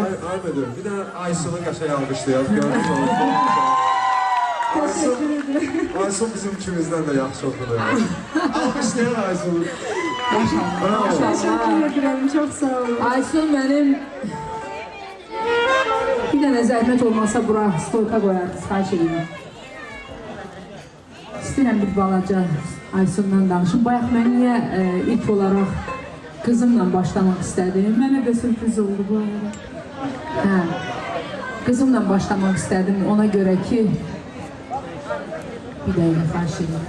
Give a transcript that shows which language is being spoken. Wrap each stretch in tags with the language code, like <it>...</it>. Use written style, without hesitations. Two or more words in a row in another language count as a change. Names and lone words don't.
<az>Ay müdür, bir de Aysun'u qəşəng alqışlayaq.</az> <tr>Gördünüz mü? Teşekkür ederim.</tr> <az>Aysun bizim ikimizdən də yaxşı oxudu. Alqışlayaq Aysun'u. Bravo.</az> <tr>Teşekkür ederim. Çok sağ olun. Aysun benim bir tane zahmet olmasa bura stolka koyardınız.</tr> <az>Xahiş edeyim. İstəyirəm bir balaca Aysun'dan danışım. Bayaq mən niyə ilk olaraq kızımla başlamaq istədim? Mənə də sürpriz oldu bu arada. Hə. Kızımla başlamaq istədim ona görə ki bir dəqiqə xahiş edirəm.</az>